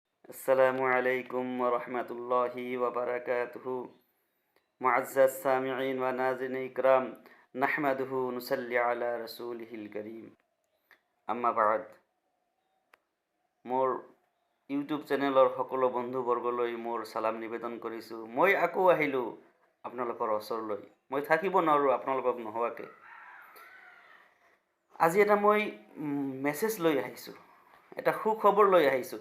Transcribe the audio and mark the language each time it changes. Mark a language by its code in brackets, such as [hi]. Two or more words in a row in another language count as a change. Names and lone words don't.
[ar] السلام عليكم ورحمة الله وبركاته. معزز سامعين وناظرين إكرام، نحمده نصلي على رسوله الكريم. أما بعد. [as] মোৰ ইউটিউব চেনেলৰ সকলো বন্ধুবৰ্গলৈ মোৰ সালাম নিবেদন কৰিছোঁ। মই আকৌ আহিলোঁ আপোনালোকৰ ওচৰলৈ। মই থাকিব নোৱাৰোঁ আপোনালোকক নোহোৱাকৈ। আজি এটা মই মেছেজ লৈ আহিছোঁ, এটা সুখবৰ লৈ আহিছোঁ।